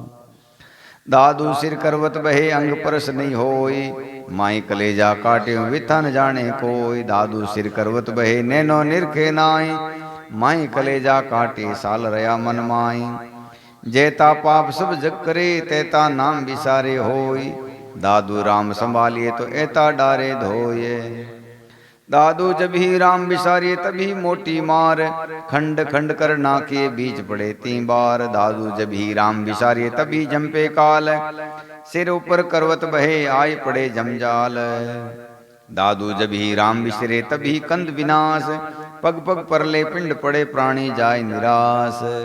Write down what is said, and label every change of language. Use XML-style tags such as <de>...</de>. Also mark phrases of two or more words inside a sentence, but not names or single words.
<raj>दादू सिर करवत बहे अंग परस नहीं होय, माई कलेजा काटे विथा न जाने कोई। दादू सिर करवत बहे नैनो निरखे नाई, माई कलेजा काटे साल रया मन माई। जैता पाप सब जग करे तैता नाम विसारे होय, दादू राम संभालिए तो ऐता डारे धोये। दादू जब ही राम विसारिए तभी मोटी मार, खंड खंड कर नाके बीच पड़े 3 बार। दादू जब ही राम विसारिए तभी जंपे काल, सिर ऊपर करवत बहे आए पड़े जमजाल। दादू जब ही राम विसरे तभी कंद विनाश, पग पग परले पिंड पड़े प्राणी जाय निराश।</raj>